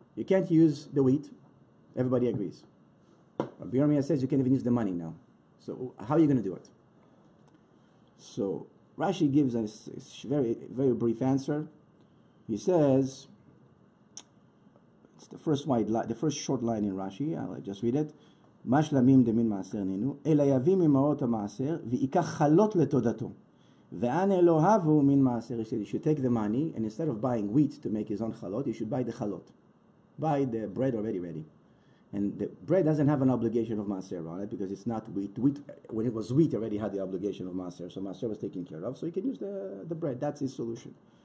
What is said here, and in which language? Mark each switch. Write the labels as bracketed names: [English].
[English] You can't use the wheat. Everybody agrees. Rabbi Yirmiyah says you can't even use the money now. So how are you going to do it? So Rashi gives us a very, very brief answer. He says, it's the first short line in Rashi. I'll just read it. [Hebrew] מה שלמים דמין מעשר נינו, אלא יביא ממעות המעשר, ויקח חלות לתודתו. [English] ואנה לא הבו מין מעשר. He said, you should take the money, and instead of buying wheat to make his own chalot, you should buy the chalot. Buy the bread already ready. And the bread doesn't have an obligation of maaser on it, because it's not wheat. Wheat, when it was wheat, already had the obligation of maaser, so maaser was taken care of, so you can use the bread. That's his solution.